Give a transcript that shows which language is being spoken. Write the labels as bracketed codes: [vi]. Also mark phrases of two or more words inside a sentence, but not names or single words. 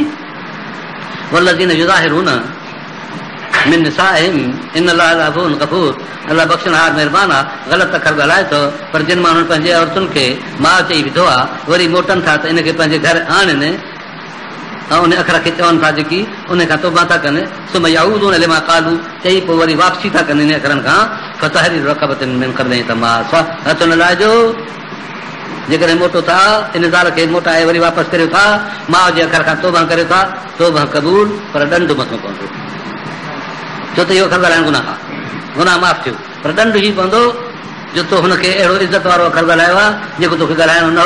[ar] والذين يظاهرون من نسائهم إن الله عفو غفور, [sd] अलाह बख़्शनहार महिरबानी आहे। ग़लति अखर ॻाल्हाए थो, पर जिन माण्हुनि पंहिंजे औरतुनि खे माउ चई विधो आहे वरी मोटनि था त इनखे पंहिंजे घर आणनि ऐं उन अखर खे चवनि था जेकी उन खां तौबा था कनि, [ar] ثم يعودون لما قالوا [sd] चई पोइ वरी वापसी था कनि इन अखरनि खां। [ar] فتحرير رقبة من قبل تماسا, [sd] हथ न लाहिजो जेकॾहिं मोटो था इन ज़ाल खे मोटाए वरी वापसि करियो था, माउ जे अखर खां तौबा करियो था, तौबा क़बूल, पर ॾंढ मथो पवंदो। छो त इहो अखर ॻाल्हाइणु गुनाह आहे, गुनाह माफ़ थियो, पर ॾंढ ई पवंदो जो तो हुनखे अहिड़ो इज़त वारो अखर ॻाल्हायो आहे जेको तोखे ॻाल्हाइणो न हो।